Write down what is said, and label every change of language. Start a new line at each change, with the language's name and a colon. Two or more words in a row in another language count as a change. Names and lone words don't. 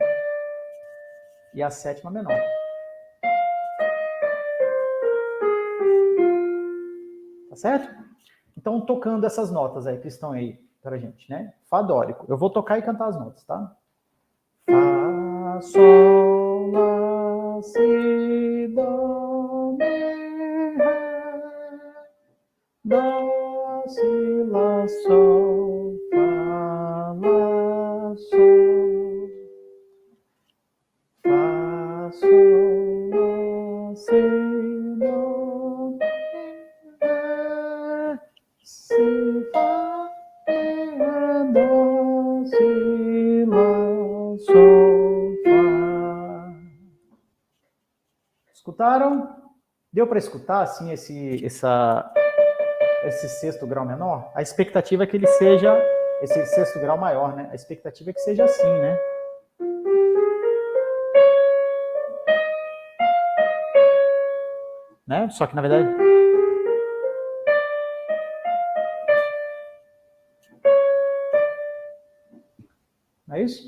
Portuguese: E a sétima menor. Tá certo? Então, tocando essas notas aí que estão aí pra gente, né? Fá dórico. Eu vou tocar e cantar as notas, tá? Fá, sol, lá, si, dó, mi, ré, dó, si, lá, sol, fá, lá, sol, fá, sol, lá, si, dó, mi, ré, si, fá, mi, ré, dó, si, lá, sol, fá. Escutaram? Deu para escutar assim esse sexto grau menor? A expectativa é que ele seja esse sexto grau maior, né? A expectativa é que seja assim, né? Só que na verdade não é isso?